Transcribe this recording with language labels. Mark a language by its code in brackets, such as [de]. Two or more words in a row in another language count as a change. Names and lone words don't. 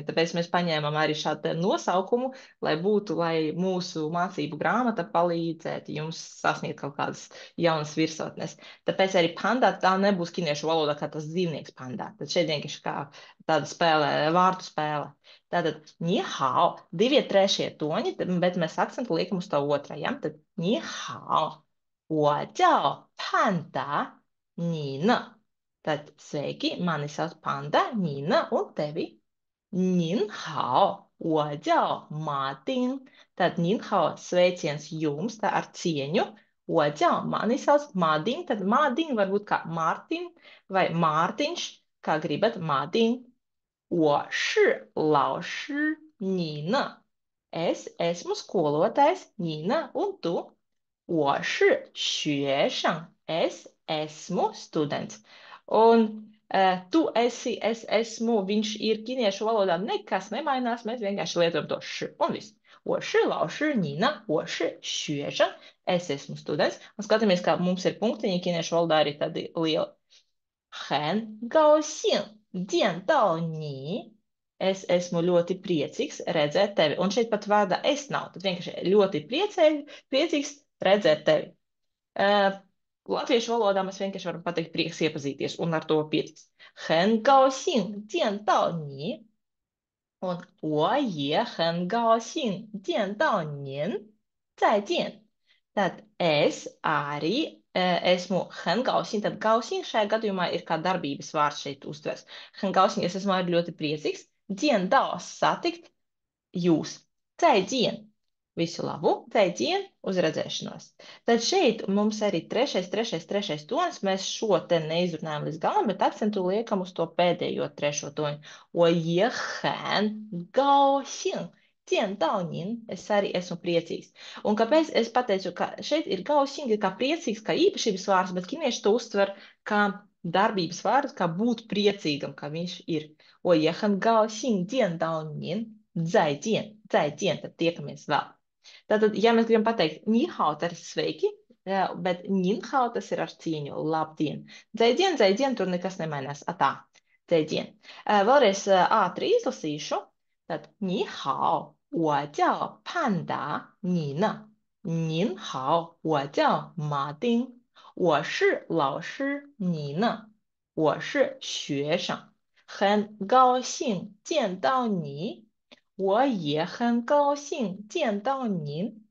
[lv] Tāpēc mēs paņēmām arī šādu nosaukumu, lai mūsu mācību grāmata palīdzētu jums sasniegt kaut kādas jaunas virsotnes. Tāpēc arī panda tā nebūs kiniešu valodā kā tas dzīvnieks panda. Tad šeit vienkārši kā tāda spēle, vārdu spēle. Tātad, [zh] 你好, [lv] divi trešie toņi, bet mēs akcentu liekam uz to otrajam. Tad, [zh] 你好, 我叫潘达,你呢? [lv] Tad, sveiki, mani sauc Panda, Nīna un tevi. [zh] 您好, 我叫马丁. Tad, 您好, [lv] sveiciens jums, tā ar cieņu. [zh] 我叫 [lv] mani sauc Mādin, tad Mādin var būt kā Mārtiņ vai Mārtiņš, kā gribat Mādin. [zh] 我是老师, 你呢? [lv] Es esmu skolotājs, Nīna un tu. 我是学生, es esmu students. Un tu esi, es esmu, viņš ir kiniešu valodā nekas nemainās, mēs vienkārši lietojam to š un viss. [zh] 我是老师, Nīna, 我是学生, [lv] es esmu students. Un skatāmies, kā mums ir punktiņi kiniešu valodā arī tādi lieli. [zh] 很高兴见到你. [lv] Es esmu ļoti priecīgs redzēt tevi. Un šeit pat vārda es nav. Tad vienkārši ļoti priecīgs redzēt tevi. Latviešu valodā mēs vienkārši varam pateikt prieks iepazīties un ar to pietiks. [zh] 很高兴见到你. Un 我也很高兴见到您. 再见. [lv] Tad es arī esmu [zh] 很高兴. [lv] Tad 高兴 šajā gadījumā ir kā darbības vārds šeit uztvers. [zh] 很高兴, [lv] es esmu arī ļoti priecīgs. [zh] 见到, [lv] satikt jūs. [zh] 再见. [lv] Visu labu, [zh] 再见, [lv] uz redzēšanos. Tad šeit mums arī trešais tonis. Mēs šo te neizrunājam līdz galam, bet akcentu liekam uz to pēdējo trešo toņu. [zh] 我也很高兴见到您. [lv] Es arī esmu priecīgs. Un kāpēc es pateicu, ka šeit ir gausīgi, kā priecīgs, kā īpašības vārds, bet kinieši to uztver kā darbības vārds, kā būt priecīgam, kā viņš ir. [zh] 我也很高兴见到您. 再见, 再见, [lv] tad tiekamies vēl. Tātad, ja mēs gribam pateikt nihao, tad ir sveiki, bet ninhao tas ir ar cieņu, labdien. Dzēdien, tur nekas nemainās. Atā, dzēdien. Vēlreiz ātri izlasīšu. [zh] Tad nihao, 我叫潘达, 你呢? 您好, 我叫马丁. 我是老师, 你呢? 我是学生. 很高兴见到你. 我也很高兴见到您.